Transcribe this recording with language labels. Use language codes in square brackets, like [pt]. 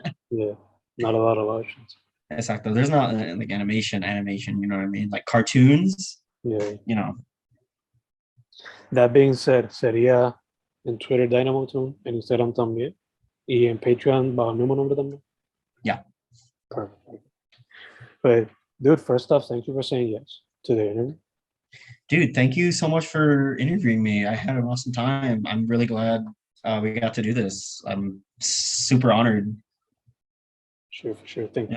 [en] Yeah, not a lot of options. [es] Exacto. [en] There's not like animation, you know what I mean? Like cartoons. Yeah. That being said, [es] sería en Twitter Dynamotoon, en Instagram también, y en Patreon bajo el mismo nombre también. [en] Yeah. Perfect. But dude, first off, thank you for saying yes to the interview. Dude, thank you so much for interviewing me. I had an awesome time. I'm really glad we got to do this. I'm super honored. Sure, for sure. Thank you